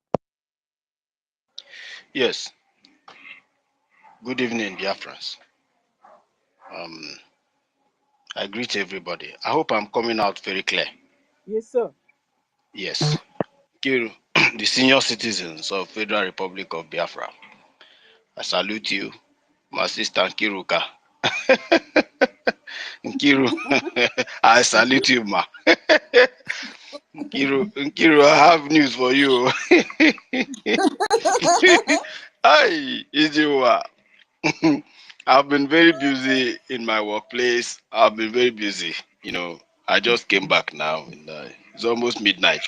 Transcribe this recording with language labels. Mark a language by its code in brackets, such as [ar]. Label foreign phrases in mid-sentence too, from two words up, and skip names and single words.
[en] Yes. Good evening, Biafrans. I greet everybody. I hope I'm coming out very clear. Yes, sir. Yes. Kiru, the senior citizens of Federal Republic of Biafra, I salute you, my sister Nkiruka. Nkiru, I salute you, ma. Nkiru, I have news for you. Hi, Ijiwa. I've been very busy in my workplace. I've been very busy. I just came back now. It's almost midnight.